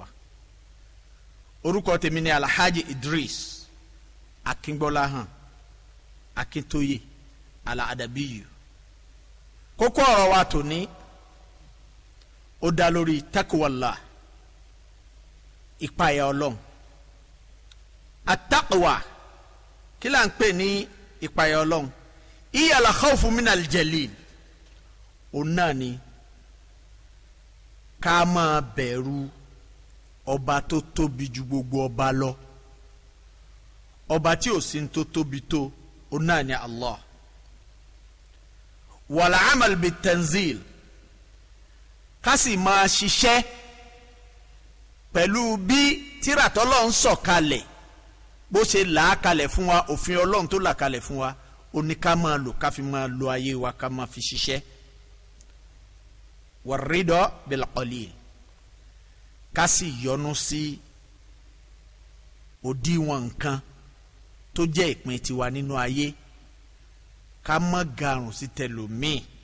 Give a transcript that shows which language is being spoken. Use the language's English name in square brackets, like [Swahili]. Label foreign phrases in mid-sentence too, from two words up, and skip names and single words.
[Yoruba] Orúkọ tèmi ni Alhaji Idris Akíngbọ́láhàn Akíntóyè Al-Adabiyu. Kókó ọ̀rọ̀ wa tòní ó dá lórí takwallah ìpayà Ọlọ́run. At-taqwa kí là ń pè ní ìpayà Ọlọ́run? [Arabic] هي الخوف من الجليل. [Yoruba] Òun náà ni ká máa bẹ̀rù ọba tó tóbi ju gbogbo ọba lọ, ọba tí ò sí tó tóbi tó, òun náà ni Allah. [Arabic] والعمل بالتنزيل, [Yoruba] ká sì máa ṣiṣẹ́ pẹ̀lú bí tírà t'Ọlọ́run sọ̀kalẹ̀ bó ṣe là á kalẹ̀ fún wa, òfin Ọlọ́run tó là kalẹ̀ fún wa ó ní ká máa lò, ká fi máa lo ayé wa, ká máa fi ṣiṣẹ́. [Arabic] والرضا بالقليل, [Yoruba] ká sì yọ́nú sí òdiwọ̀n nǹkan tó jẹ́ ìpín tiwa nínú ayé, ká má garùn sí tẹlòmíì.